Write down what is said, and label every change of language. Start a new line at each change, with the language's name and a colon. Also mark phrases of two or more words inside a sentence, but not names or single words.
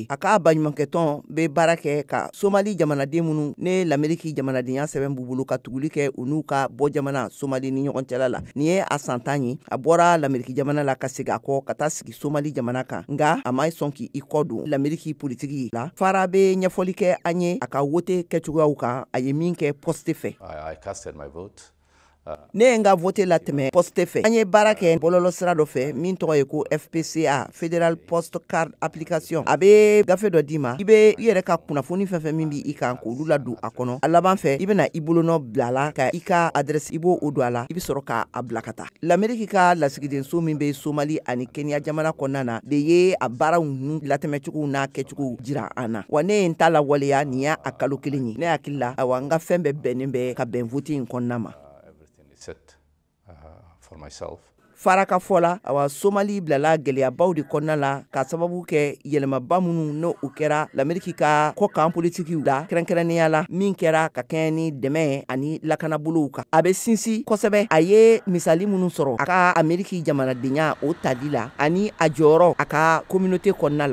Bambara: A ka baɲumankɛtɔn be baara kɛ ka Somali jamanaden minnu ne l'Amérique jamanadenya sɛbɛn b'u bolo ka tuguli kɛ u n'u ka bɔ jamana Somali ni ɲɔgɔn cɛla la. Nin ye a santan ye. A bɔra l'Amérique jamana la ka segin a kɔ ka taa sigi Somali jamana kan. Nga a ma sɔn k'i kɔ don l'Amérique politiki la. Fara be ɲɛfɔli kɛ an ye a ka wote kɛcogoyaw kan. A ye min kɛ poste fɛ.
English: I casted my vote.
Bambara: Ne ye n ka vote la tɛmɛ poste fɛ. An ye baara kɛ bɔlɔlɔ sira dɔ fɛ min tɔgɔ ye ko FPCA Federal Post Card Application. A be gafe dɔ d'i ma. I be i yɛrɛ ka kunnafoni fɛn min b'i kan k'olu ladon a kɔnɔ. A laban fɛ i bɛna i bolonɔ bila a la ka i ka adresse i b'o don a la. I be sɔrɔ k'a bila ka taa. L'Amérique ka lasigidenso min be Somali ani Kenya jamana kɔnɔna na de ye a baaraw nu latɛmɛcogow n'a kɛcogow jira an na. Wa ne ye n ta lawaleya nin y'a kalo kelen ye. Ne hakili la awa n ka fɛn bɛɛ bɛnnen bɛ ka bɛn vote in kɔnɔna ma.
English: For myself.
Bambara: Fara ka fɔ la awa Somali bilala gɛlɛyabaw de kɔnɔna la ka sababu kɛ yɛlɛmaba minnu n'o u kɛra l'Amérique ka kɔkan politikiw la kɛrɛnkɛrɛnnenya la min kɛra ka kɛɲɛ ni dɛmɛ ani lakanabolow kan. A be sinsin kosɛbɛ. A ye misali minnu sɔrɔ a ka Amérique jamanadenya o tali la ani a jɔyɔrɔ a ka communauté kɔnɔna la.